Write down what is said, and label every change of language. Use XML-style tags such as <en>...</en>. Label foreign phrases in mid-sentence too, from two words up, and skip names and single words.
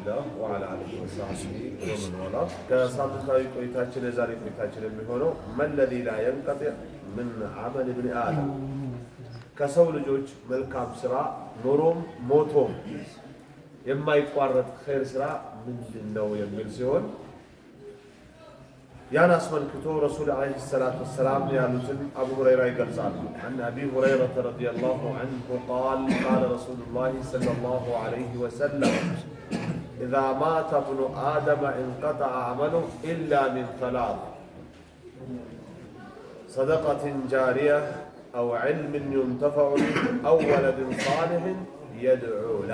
<ar>الله وعلى آله وصحبه ومن والاه.</ar> <am>كسامنتاوي ቆይታችን የዛሬ ቆይታችን የሚሆነው</am> <ar>ما الذي لا ينقطع من عمل ابن آدم</ar> <am>ከሰው ልጆች መልካም ስራ ኖሮም ሞቶም የማይቋረጥ ኸይር ስራ ምንድነው የሚል ሲሆን ያን አስመልክቶ ረሱል አለይሂ ሰላቱ ወሰላም ያሉትን አቡ ሁረይራ ይገልጻሉ።</am> <ar>عن أبي هريرة رضي الله عنه قال قال رسول الله صلى الله عليه وسلم إذا مات ابن آدم انقطع عمله إلا من ثلاث صدقة جارية أو علم ينتفع به أو ولد صالح يدعو له.</ar>